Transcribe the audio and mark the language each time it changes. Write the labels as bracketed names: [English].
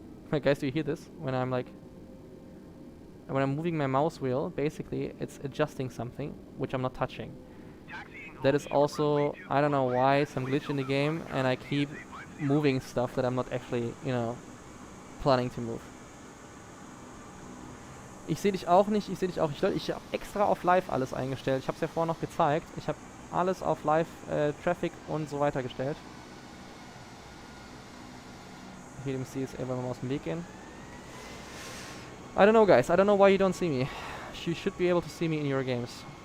[English] Hey guys, do you hear this? When I'm like And when I'm moving my mouse wheel, basically it's adjusting something which I'm not touching. That is also, I don't know why, some glitch in the game, and I keep moving stuff that I'm not actually, you know, planning to move. [German] Ich sehe dich auch nicht, ich sehe dich auch nicht. Leute, ich habe extra auf Live alles eingestellt. Ich habe es ja vorhin noch gezeigt. Ich habe alles auf Live, Traffic und so weiter gestellt. Hier dem C ist einfach mal aus dem Weg gehen. [English] I don't know, guys. I don't know why you don't see me. You should be able to see me in your games.